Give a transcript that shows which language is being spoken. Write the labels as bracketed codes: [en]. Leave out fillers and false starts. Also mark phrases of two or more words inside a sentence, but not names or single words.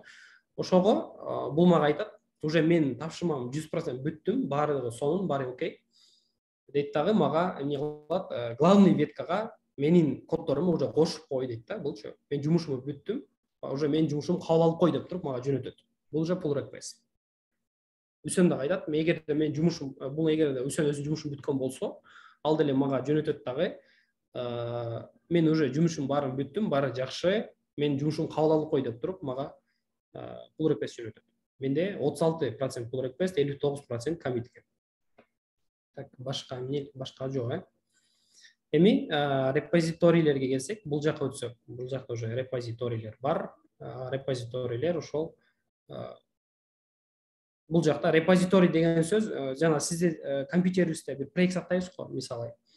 [ky] Ошого бул мага айтат, уже менин тапшырмам 100% бүттүм, баардыгы сонун, баары окей. Дейт дагы мага эмне кылат, главный веткага менин коддорумду уже кошуп кой дейт да, булчу. Мен жумушумду бүттүм, уже менин жумушум кабыл алып кой деп туруп мага жөнөтөт. Бул уже [en] pull request. [ky] Үсөн дагы айтат, эгерде мен жумушум, бул эгерде Үсөн өзүнүн жумушун бүткөн болсо, ал деле мага жөнөтөт дагы. Мен уже жумушум баарын бүттүм, баары жакшы, менин жумушум кабыл алып кой деп туруп мага [en] pull request [ky] жөнөтөт. Менде 36% [en] pull request, [ky] 59% commit экен. Так, башка жок, Эми репозиторийлерге келсек, бул жака өтсөк, бул жакта уже репозиторийлер бар. Репозиторийлер ошол бул жакта репозиторий деген сөз, жана сизде компьютериңизде бир проект сактайсыз го, мисалы.